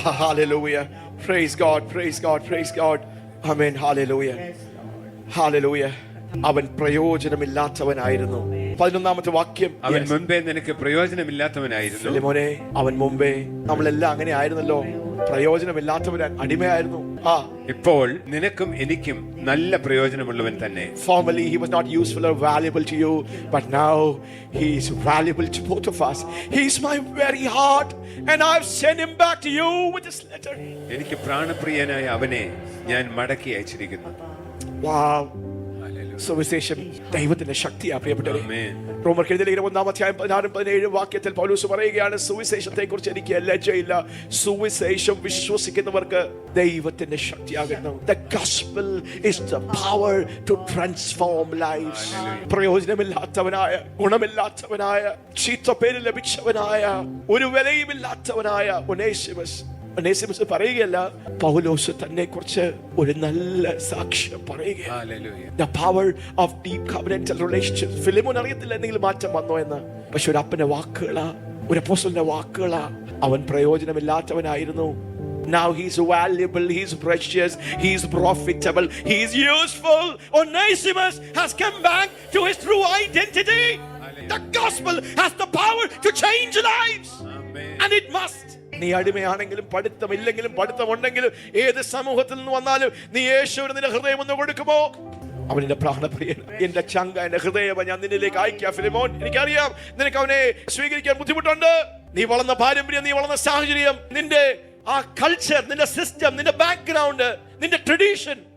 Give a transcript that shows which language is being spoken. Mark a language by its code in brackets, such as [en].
[ml] Hallelujah. [en] Praise God. [ml] ആമേൻ. Hallelujah. അവൻ പ്രയോജനമില്ലാത്തവനായിരുന്നു. 11ാമത്തെ വാക്യം. അവൻ മുൻപേ നിനക്ക് പ്രയോജനമില്ലാത്തവനായിരുന്നു. മോനെ, അവൻ മുമ്പേ നമ്മളെല്ലാം അങ്ങനെ ആയിരുന്നല്ലോ, പ്രയോജനമില്ലാത്തവൻ, അടിമയായിരുന്നു. ഇപ്പോൾ നിനക്കും എനിക്കും നല്ല പ്രയോജനമുള്ളവൻ തന്നെ. [en] Formerly he was not useful or valuable to you, but now he is valuable to both of us. He is my very heart, and I have sent him back to you with this letter. [ml] എനിക്ക് പ്രാണപ്രിയനായ അവനെ ഞാൻ മടക്കി അയച്ചിരിക്കുന്നു. [en] Wow. [ml] സുവിശേഷം ദൈവത്തിന്റെ ശക്തിയാ പ്രിയപ്പെട്ടവരെ. റോമർക്ക് എഴുതിയ 1-ാം അധ്യായം 16-17 വാക്യത്തിൽ പൗലോസ് പറയുകയാണ്, സുവിശേഷത്തെ കുറിച്ച് എനിക്ക് ലജ്ജയില്ല. സുവിശേഷം വിശ്വസിക്കുന്നവർക്ക് ദൈവത്തിന്റെ ശക്തിയാകുന്നു. [en] The gospel is the power to transform lives. [ml] പ്രയോജനമില്ലാത്തവനായ, ഗുണമില്ലാത്തവനായ, ചീത്തപ്പേര് ലഭിച്ചവനായ, ഒരു വിലയുമില്ലാത്തവനായ ഒനേസിമസ് പറയുകയല്ല, പൗലോസ് തന്നെ കുറിച്ച് ഒരു നല്ല സാക്ഷ്യം പറയുകയാണ്. [en] The power of deep covenantal relationships. [ml] ഫിലിമോൻ അറിയത്തില്ല എന്തെങ്കിലും മാറ്റം വന്നോ എന്ന്, പക്ഷെ ഒരു അപ്പന്റെ വാക്കുകളാ, ഒരു അപ്പോസ്തലന്റെ വാക്കുകളാ. അവൻ പ്രയോജനമില്ലാത്തവനായിരുന്നു. [en] Now he is valuable, he is precious, he is profitable, he is useful. Onesimus has come back to his true identity. The gospel has the power to change lives. And it must. [ml] നീ അടിമയാണെങ്കിലും പഠിത്തമില്ലെങ്കിലും പഠിത്തമുണ്ടെങ്കിലും ഏത് സമൂഹത്തിൽ നിന്ന് വന്നാലും നീ യേശുവിന് നിന്റെ ഹൃദയം ഒന്ന് കൊടുക്കുമോ? അവൻ എന്റെ പ്രാണപ്രിയൻ, എന്റെ ചങ്ക, എന്റെ ഹൃദയം ഞാൻ നിന്നിലേക്ക് അയക്കാം. ഫിലിമോൻ, എനിക്കറിയാം നിനക്ക് അവനെ സ്വീകരിക്കാൻ ബുദ്ധിമുട്ടുണ്ട്. നീ വളർന്ന പാരമ്പര്യം, നീ വളർന്ന സാഹചര്യം, നിന്റെ ആ കൾച്ചർ, നിന്റെ സിസ്റ്റം, നിന്റെ ബാക്ക്ഗ്രൗണ്ട്, നിന്റെ ട്രഡീഷൻ